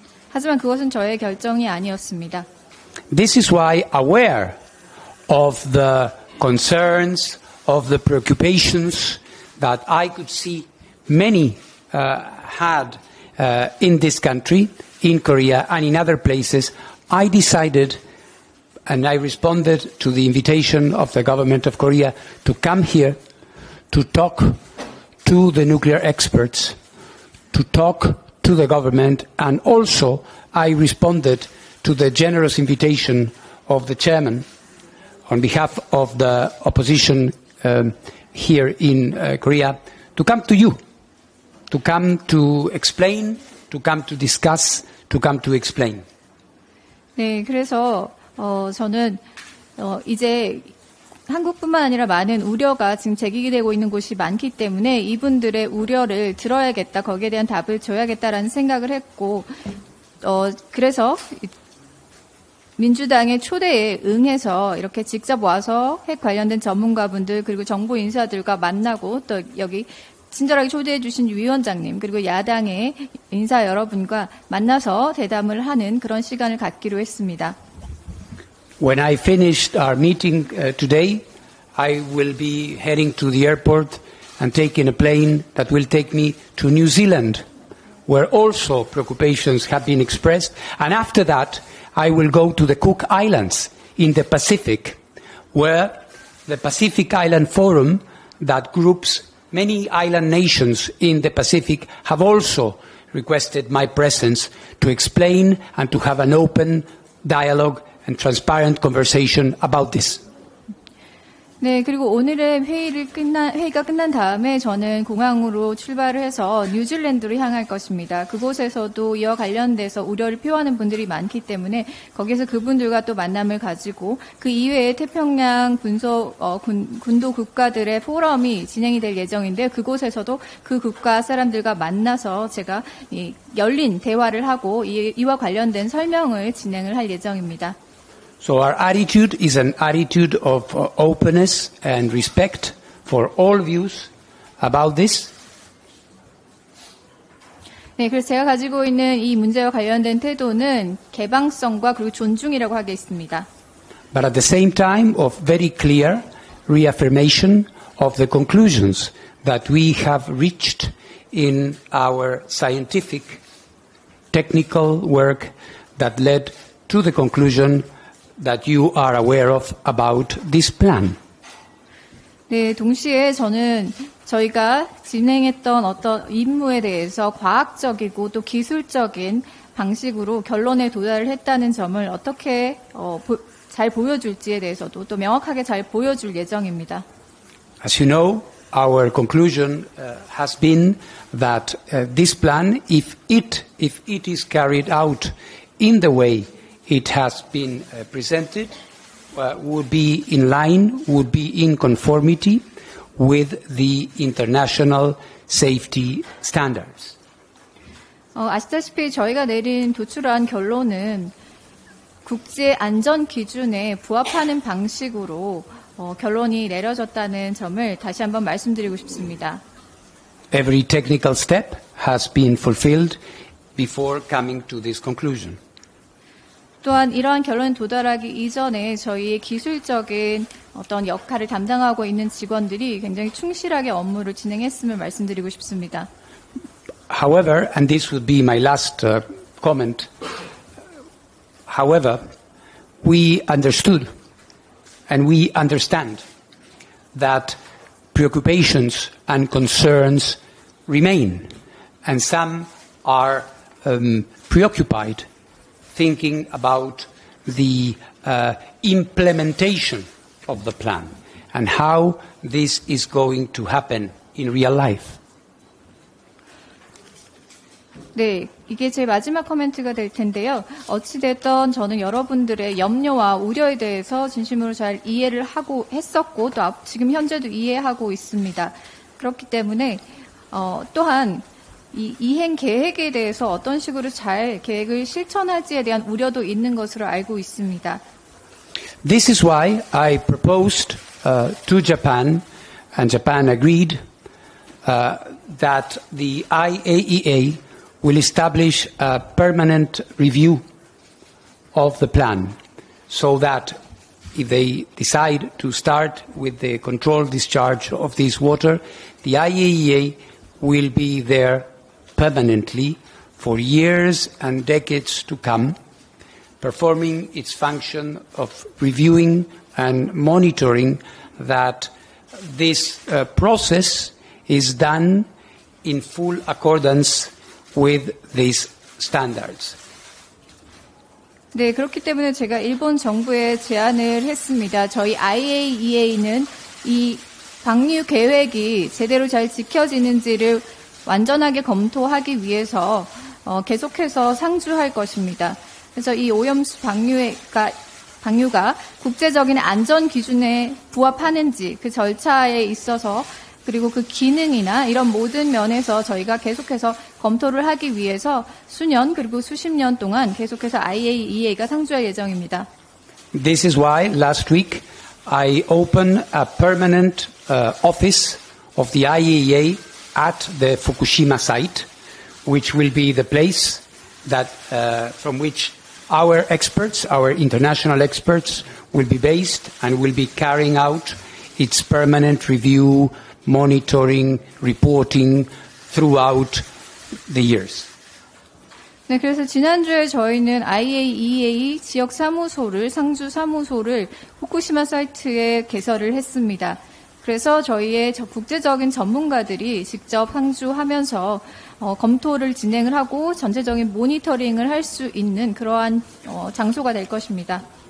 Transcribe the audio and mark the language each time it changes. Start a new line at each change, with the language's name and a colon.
Korean: 하지만 그것은 저의 결정이 아니었습니다.
English: This is why, aware of the concerns, of the preoccupations that I could see many had in this country, in Korea and in other places, I decided and I responded to the invitation of the government of Korea to come here to talk to the nuclear experts, to talk to the government, and also I responded to the generous invitation of the chairman on behalf of the opposition here in Korea to come to you, to come to explain, to come to discuss, to come to explain.
Korean: 네, 그래서 저는 이제 한국뿐만 아니라 많은 우려가 지금 제기되고 있는 곳이 많기 때문에 이분들의 우려를 들어야겠다, 거기에 대한 답을 줘야겠다라는 생각을 했고, 그래서 민주당의 초대에 응해서 이렇게 직접 와서 핵 관련된 전문가분들 그리고 정부 인사들과 만나고 또 여기 친절하게 초대해 주신 위원장님 그리고 야당의 인사 여러분과 만나서 대담을 하는 그런 시간을 갖기로 했습니다.
English: When I finished our meeting today, I will be heading to the airport and taking a plane that will take me to New Zealand, where also preoccupations have been expressed. And after that, I will go to the Cook Islands in the Pacific, where the Pacific Island Forum that groups many island nations in the Pacific have also requested my presence to explain and to have an open dialogue and transparent conversation about this.
Korean: 네, 그리고 오늘의 회의가 끝난 다음에 저는 공항으로 출발을 해서 뉴질랜드로 향할 것입니다. 그곳에서도 이와 관련돼서 우려를 표하는 분들이 많기 때문에 거기서 그분들과 또 만남을 가지고 그 이외에 태평양 군도 국가들의 포럼이 진행이 될 예정인데 그곳에서도 그 국가 사람들과 만나서 제가 열린 대화를 하고 이와 관련된 설명을 진행을 할 예정입니다.
English: So our attitude is an attitude of openness and respect for all views about this.
Korean: 네, 그래서 제가 가지고 있는 이 문제와 관련된 태도는 개방성과 그리고 존중이라고 하겠습니다.
English: But at the same time of very clear reaffirmation of the conclusions that we have reached in our scientific, technical work that led to the conclusion that you are aware of about this plan.
Korean: 네, 동시에 저는 저희가 진행했던 어떤 임무에 대해서 과학적이고 또 기술적인 방식으로 결론에 도달을 했다는 점을 어떻게 잘 보여줄지에 대해서도 또 명확하게 잘 보여줄 예정입니다.
English: As you know, our conclusion has been that this plan, if it is carried out in the way it has been presented, would be in line, would be in conformity with the international safety standards.
Korean: 아시다시피 저희가 도출한 결론은 국제 안전 기준에 부합하는 방식으로 결론이 내려졌다는 점을 다시 한번 말씀드리고 싶습니다.
English: Every technical step has been fulfilled before coming to this conclusion.
Korean: 또한 이러한 결론에 도달하기 이전에 저희의 기술적인 어떤 역할을 담당하고 있는 직원들이 굉장히 충실하게 업무를 진행했음을 말씀드리고 싶습니다.
English: However, and this would be my last comment, however, we understood and we understand that preoccupations and concerns remain, and some are preoccupied thinking about the implementation of the plan and how this is going to happen in real life.
Korean: 네, 이게 제 마지막 코멘트가 될 텐데요. 어찌됐든 저는 여러분들의 염려와 우려에 대해서 진심으로 잘 이해를 하고 했었고 또 지금 현재도 이해하고 있습니다. 그렇기 때문에 또한 이 이행 계획에 대해서 어떤 식으로 잘 계획을 실천할지에 대한 우려도 있는 것으로 알고 있습니다.
English: This is why I proposed to Japan, and Japan agreed, that the IAEA will establish a permanent review of the plan, so that if they decide to start with the controlled discharge of this water, the IAEA will be there permanently for years and decades to come, performing its function of reviewing and monitoring that this process is done in full accordance with these standards.
Korean: 네, 그렇기 때문에 제가 일본 정부에 제안을 했습니다. 저희 IAEA는 이 방류 계획이 제대로 잘 지켜지는지를 완전하게 검토하기 위해서 계속해서 상주할 것입니다. 그래서 이 오염수 방류가 국제적인 안전 기준에 부합하는지 그 절차에 있어서 그리고 그 기능이나 이런 모든 면에서 저희가 계속해서 검토를 하기 위해서 수년 그리고 수십 년 동안 계속해서 IAEA가 상주할 예정입니다.
English: This is why last week I opened a permanent office of the IAEA at the Fukushima site, which will be the place that from which our experts, our international experts, will be based and will be carrying out its permanent review, monitoring, reporting throughout the years.
Korean: 네, 그래서 지난주에 저희는 IAEA 지역 사무소를, 상주 사무소를 후쿠시마 사이트에 개설을 했습니다. 그래서 저희의 국제적인 전문가들이 직접 상주하면서 검토를 진행을 하고 전체적인 모니터링을 할 수 있는 그러한 장소가 될 것입니다.